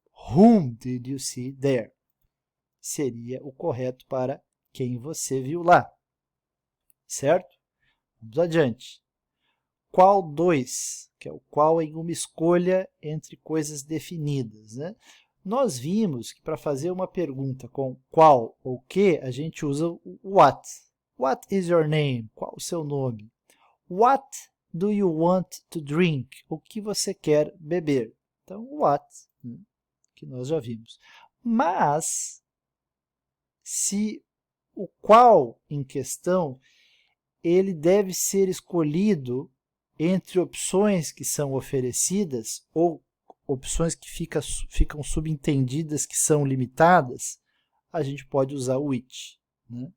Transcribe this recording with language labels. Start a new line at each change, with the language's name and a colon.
English: Whom did you see there?
Portuguese: Seria o correto para quem você viu lá. Certo? Vamos adiante. Qual dois? Que é o qual em uma escolha entre coisas definidas, né? Nós vimos que para fazer uma pergunta com qual ou que, a gente usa o what.
English: What is your name?
Portuguese: Qual o seu nome?
English: What do you want to drink?
Portuguese: O que você quer beber? Então, what, né, que nós já vimos. Mas, se o qual em questão, ele deve ser escolhido entre opções que são oferecidas ou opções que ficam subentendidas que são limitadas, a gente pode usar o which. Né?